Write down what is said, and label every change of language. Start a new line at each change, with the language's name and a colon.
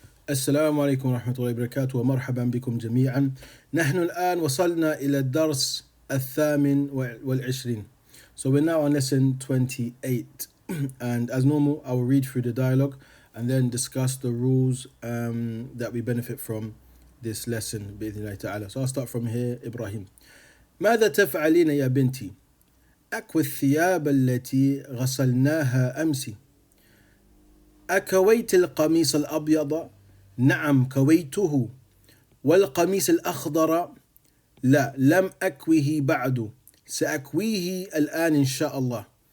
Arabic: السلام عليكم ورحمة الله وبركاته ومرحبا بكم جميعا. نحن الآن وصلنا إلى الدرس والعشرين.
English: So we're now on lesson 28 and as normal I will read through the dialogue and then discuss the rules that we benefit from this lesson
Arabic: بإذن الله تعالى.
English: So I'll start from here.
Arabic: إبراهيم: ماذا تفعلين يا بنتي؟ أكوي الثياب التي غسلناها أمس. أكويت القميص الأبيض؟ نعم كويته. والقميص الأخضر؟ لا لم أكويه بعد، سأكويه الآن إن شاء الله.